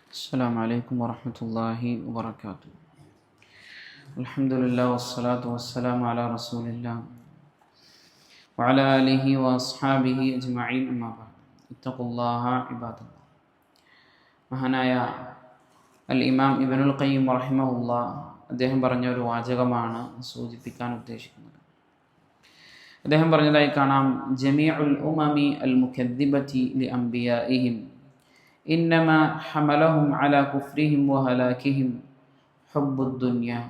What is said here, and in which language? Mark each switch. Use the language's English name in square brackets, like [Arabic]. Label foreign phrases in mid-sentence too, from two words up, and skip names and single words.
[Arabic] السلام عليكم ورحمة الله وبركاته. الحمد لله والصلاة والسلام على رسول الله وعلى آله وأصحابه أجمعين أما بعد اتقوا الله عباد الله. [Malayalam] മഹാനായ ഇമാം ഇബ്നുൽ ഖയ്യിം റഹിമഹുല്ലാ അദ്ദേഹം പറഞ്ഞ ഒരു വാചകമാണ് സൂചിപ്പിക്കാൻ ഉദ്ദേശിക്കുന്നത്. അദ്ദേഹം പറഞ്ഞതായി കാണാം, [Arabic] جميع الأمم المكذبة لأنبيائهم إنما حملهم على كفرهم وهلاكهم حب الدنيا.